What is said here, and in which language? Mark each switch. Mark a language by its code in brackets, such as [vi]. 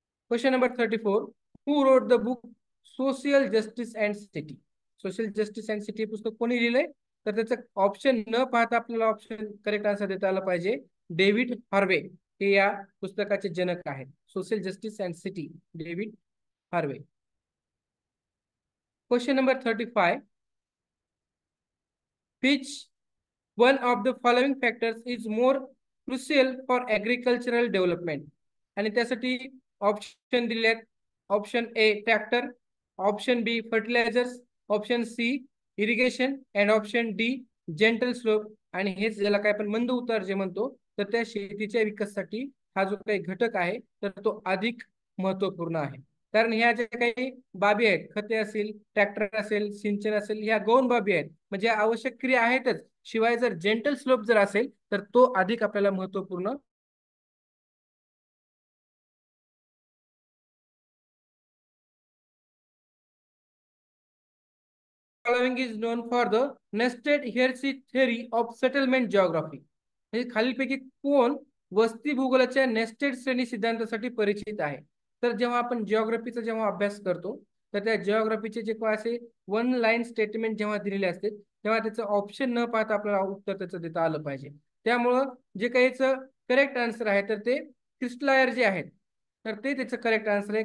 [en] Question number 34, who wrote the book social justice and city. [mr] Social justice and city पुस्तक कोणी लिहिलंय? तर त्याचं ऑप्शन न पाहता आपल्याला ऑप्शन करेक्ट आन्सर देता आला पाहिजे. डेव्हिड हार्वे हे या पुस्तकाचे जनक आहेत. Social justice and city, David Harvey. [en] Question number 35. Which one of the following factors is more crucial for agricultural development? [mr] आणि त्यासाठी ऑप्शन दिले आहेत. Option A tractor, option B fertilisers, option C irrigation and option D gentle slope. आणि हेच ज्याला काय आपण मंद उतार जे म्हणतो, तर त्या शेतीच्या विकासासाठी हा जो काही घटक आहे तर तो अधिक महत्वपूर्ण आहे. कारण ह्या ज्या काही बाबी आहेत, खते असेल, ट्रॅक्टर असेल, सिंचन असेल, ह्या गौण बाबी आहेत, म्हणजे आवश्यक क्रिया आहेतच. शिवाय जर जेंटल स्लोप जर असेल तर तो अधिक आपल्याला महत्वपूर्ण. [en] Following is known for the nested hierarchy theory of settlement geography. [mr] म्हणजे खालीलपैकी कोण वस्ती भूगोलाच्या नेस्टेड श्रेणी सिद्धांतासाठी परिचित आहे? तर जेव्हा आपण जिओग्राफीचा जेव्हा अभ्यास करतो तर त्या जिओग्राफीचे जे काही असे वन लाईन स्टेटमेंट जेव्हा दिलेले असते तेव्हा त्याचं ऑप्शन न पाहता आपल्याला उत्तर त्याचं देता आलं पाहिजे. त्यामुळं जे काहीच करेक्ट आन्सर आहे तर ते क्रिस्टलायर जे आहेत तर ते त्याचं करेक्ट आन्सर आहे.